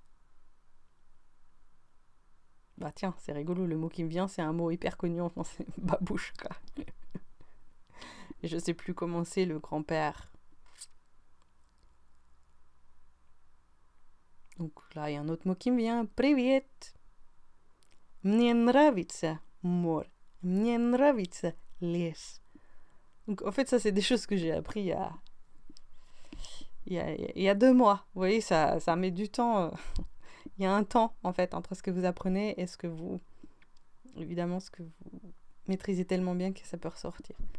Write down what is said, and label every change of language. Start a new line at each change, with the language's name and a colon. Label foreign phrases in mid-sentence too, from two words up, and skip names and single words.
French: Bah tiens, c'est rigolo, le mot qui me vient, c'est un mot hyper connu en français, babouchka. Et je sais plus comment c'est le grand-père. Donc là, il y a un autre mot qui me vient,
Russian: привет. Мне нравится море. Мне нравится лес.
French: Donc en fait, ça, c'est des choses que j'ai appris il y a 2 mois. Vous voyez, ça met du temps. Il y a un temps, en fait, entre ce que vous apprenez et ce que vous maîtrisez tellement bien que ça peut ressortir.